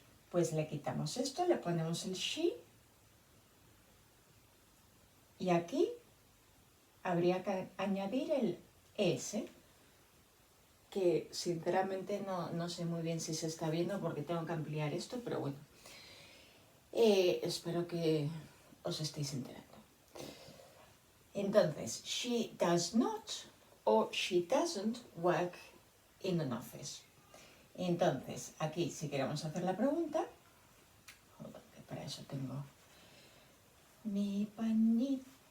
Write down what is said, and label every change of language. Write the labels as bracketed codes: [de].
[es] Pues le quitamos esto, le ponemos el she, y aquí habría que añadir el S, que sinceramente no sé muy bien si se está viendo porque tengo que ampliar esto, pero bueno, espero que os estéis enterando. Entonces, [en] she does not o she doesn't work in an office. [es] Entonces, aquí si queremos hacer la pregunta, para eso tengo mi pañito.